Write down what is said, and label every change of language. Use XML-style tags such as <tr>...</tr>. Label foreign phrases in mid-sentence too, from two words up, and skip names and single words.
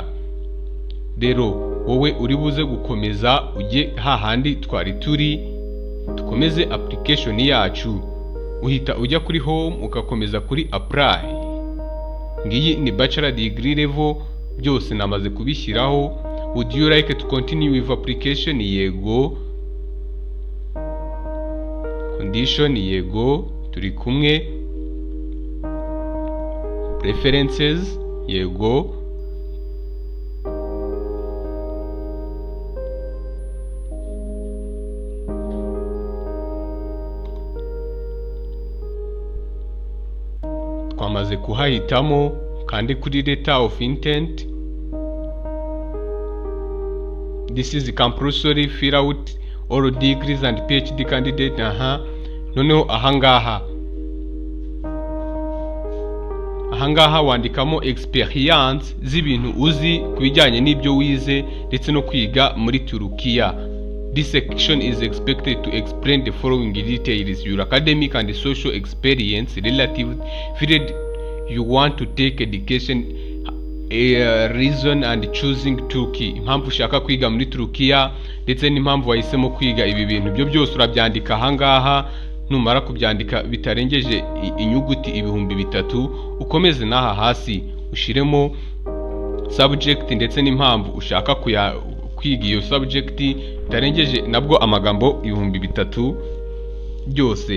<rw>Rero wowe uri buze gukomeza ujye hahandi twari turi, dukomeze application yacu. Uhita ujya kuri home ugakomeza kuri apply. Ngiyi ni</rw> <en>bachelor degree level,</en> <rw>byose namaze kubishyiraho.</rw> <en>Would you like to continue with application?</en> <rw>Yego. Condition? Yego. Turi kumwe. Preferences? Yego. Twamaze kuhahitamo kandi kuri</rw> <en>letter of intent. This is compulsory, fill out all degrees and PhD candidate.</en> <rw>Noneho ahangaha wandikamo experience z'ibintu uzi kubijyanye n'ibyo wize ndetse no kwiga muri Turukiya.</rw> <en>This section is expected to explain the following details: your academic and social experience, relative field you want to take education, reason and choosing Turkey,</en> <rw>impamvu ushaka kwiga muri Turukiya ndetse n'impamvu wahisemo kwiga ibi bintu. Byo byose urabyandika ahangaha. Numara kubyandika bitarengeje inyuguti 3000, ukomeze n'aha hasi ushiremo subject ndetse n'impamvu ushaka kwiga iyo subject bitarengeje nabwo amagambo 3000 byose.</rw>